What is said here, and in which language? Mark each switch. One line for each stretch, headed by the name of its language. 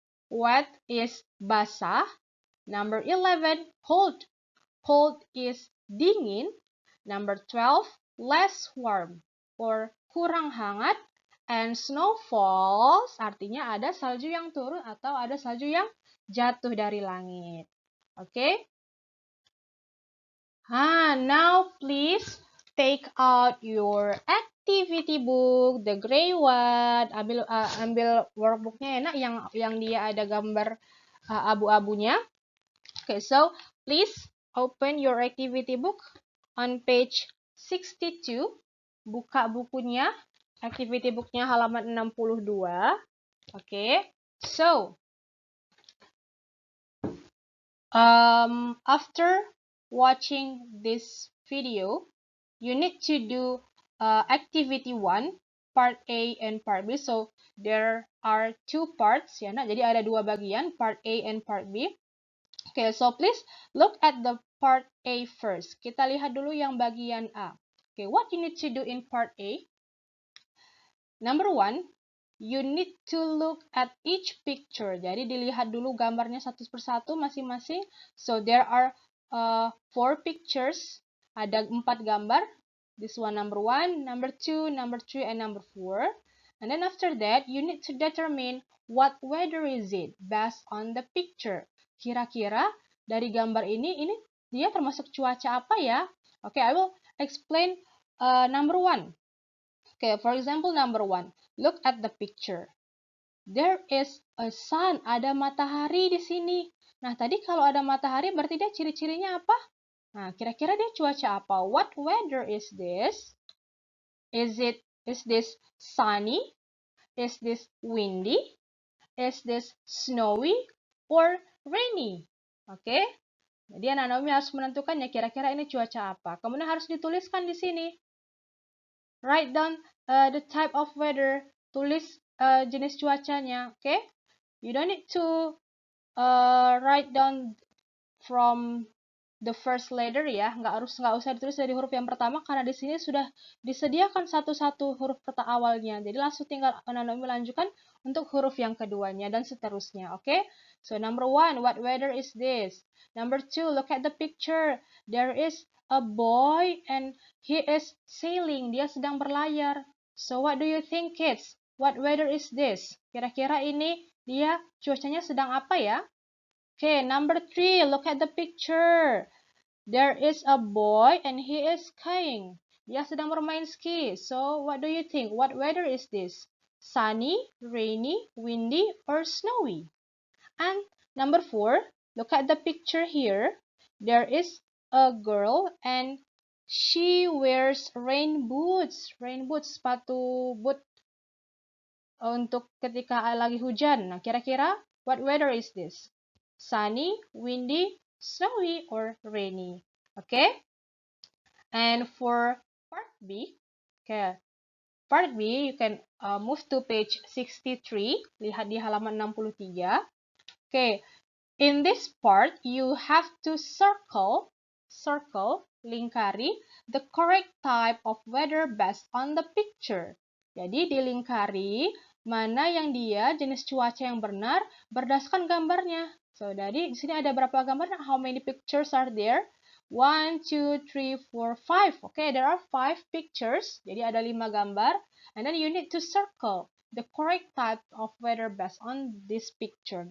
English: Wet is basah. Number 11, cold. Cold is dingin. Number 12, less warm or
Indonesian: kurang hangat.
English: And snow falls
Indonesian: artinya ada salju yang turun atau ada salju yang jatuh dari langit. Oke?
English: Now please take out your activity book, the gray one.
Indonesian: Ambil workbooknya enak yang dia ada gambar abu-abunya.
English: Okay, so please open your activity book on page 62.
Indonesian: Buka bukunya, activity booknya halaman 62.
English: Okay, so after watching this video, you need to do activity 1, part A and part B. So there are two parts ya.
Indonesian: Nah, jadi ada dua bagian,
English: part A and part B. Okay, so please look at the part A first.
Indonesian: Kita lihat dulu yang bagian A.
English: Okay, what you need to do in part A? Number 1, you need to look at each picture.
Indonesian: Jadi dilihat dulu gambarnya satu persatu masing-masing.
English: So there are 4 pictures.
Indonesian: Ada 4 gambar.
English: This one number 1, number 2, number 3, and number 4. And then after that, you need to determine what weather is it based on the picture.
Indonesian: Kira-kira dari gambar ini dia termasuk cuaca apa ya?
English: Okay, I will explain number 1. Okay, for example, number 1. Look at the picture. There is a sun.
Indonesian: Ada matahari di sini. Nah, tadi kalau ada matahari berarti dia ciri-cirinya apa? Nah, kira-kira dia cuaca apa?
English: What weather is this? Is this sunny? Is this windy? Is this snowy or rainy? Oke.
Indonesian: Jadi anak-anak Umi harus menentukannya kira-kira ini cuaca apa. Kemudian harus dituliskan di sini.
English: Write down the type of weather.
Indonesian: Tulis jenis cuacanya, oke?
English: You don't need to write down from the first letter
Indonesian: ya, nggak usah ditulis dari huruf yang pertama karena di sini sudah disediakan satu-satu huruf kata awalnya. Jadi langsung tinggal anak-anak melanjutkan untuk huruf yang keduanya dan seterusnya. Oke?
English: So number 1, what weather is this? Number 2, look at the picture. There is a boy and he is sailing.
Indonesian: Dia sedang berlayar.
English: So what do you think, kids? What weather is this?
Indonesian: Kira-kira ini dia cuacanya sedang apa ya?
English: Okay, number 3, look at the picture. There is a boy and he is skiing.
Indonesian: Dia sedang bermain ski.
English: So, what do you think? What weather is this? Sunny, rainy, windy, or snowy? And number 4, look at the picture here. There is a girl and she wears rain boots.
Indonesian: Rain boots, sepatu boot untuk ketika lagi hujan. Nah, kira-kira
English: what weather is this? Sunny, windy, snowy, or rainy? Okay? And for part B, okay, part B, you can move to page 63.
Indonesian: Lihat di halaman 63.
English: Okay, in this part, you have to circle, lingkari, the correct type of weather based on the picture.
Indonesian: Jadi dilingkari mana yang dia jenis cuaca yang benar berdasarkan gambarnya. So, dari di sini ada berapa gambar?
English: How many pictures are there? 1, 2, 3, 4, 5. Okay, there are 5 pictures.
Indonesian: Jadi ada 5 gambar.
English: And then you need to circle the correct type of weather based on this picture.